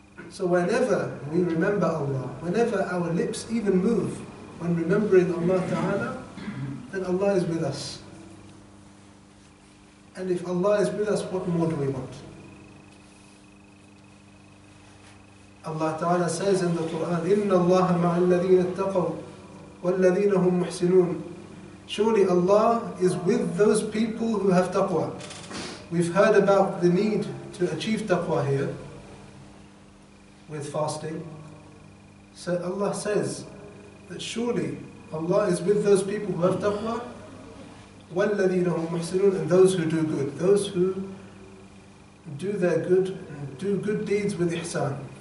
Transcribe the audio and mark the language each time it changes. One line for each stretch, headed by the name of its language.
English: So whenever we remember Allah, whenever our lips even move when remembering Allah Ta'ala, then Allah is with us. And if Allah is with us, what more do we want? Allah Ta'ala says in the Qur'an,
Arabic: إِنَّ اللَّهَ مَعَ الَّذِينَ اتَّقَوْا وَالَّذِينَ هُمْ مُحْسِنُونَ.
English: Surely Allah is with those people who have taqwa. We've heard about the need to achieve taqwa here with fasting. So Allah says that surely Allah is with those people who have taqwa,
Arabic: وَالَّذِينَ هُمْ مُحْسِنُونَ,
English: and those who do good, those who do their good, do good deeds with ihsan.